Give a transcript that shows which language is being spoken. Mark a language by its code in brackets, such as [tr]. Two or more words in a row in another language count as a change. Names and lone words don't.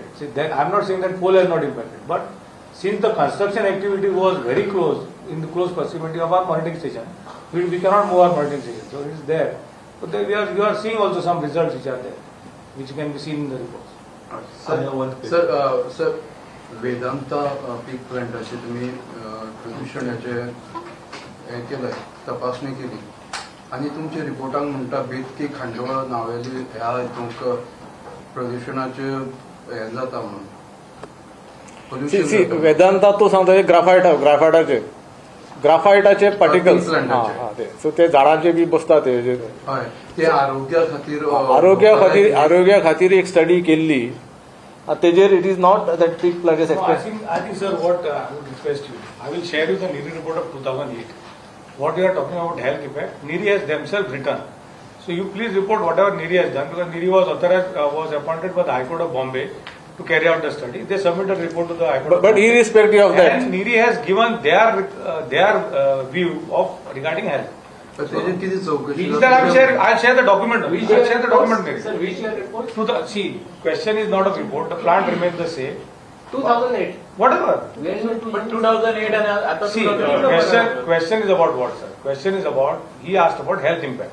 [en] See, I'm not saying that coal has not impacted, but since the construction activity was very close, in the close proximity of our monitoring station, we cannot move our monitoring station. So it is there. But you are seeing also some results which are there, which can be seen in the reports. [kok] सर वेदांता पीक प्लांटाची तुम्ही प्रदूषणाचे हे केलंय तपासणी केली आणि तुमच्या रिपोर्टांत म्हणटा बेतकी खांडोळा नावेली ह्या तुमकां प्रदूषणाचे हे जाता म्हणून See, वेदांता तो सांगता ग्राफायटाचे पार्टिकल्स सो ते झाडांचे बी बसतात ते आरोग्या खातीर एक स्टडी केल्ली तेजेर [en] it is not that [kok] पीक प्लांटेस [en] I think, sir, what I would request you, I will share you the NIRI report of 2008. What you are talking about health effect, NIRI has themselves written. So you please report whatever NIRI has done, because NIRI was authorized, was appointed by the High Court of Bombay to carry out the study. They submitted a report to the High Court of but Bombay. irrespective of that, And NIRI has given their view of regarding health. [kok] त्याची किती चौकशी [en] I'll share the document. I'll share the document. NIRI. सर which year report See, question is not of report. The plant remains the same. 2008 Whatever. but 2008 and आता See, question is about what, sir? Question is about, he asked about health impact.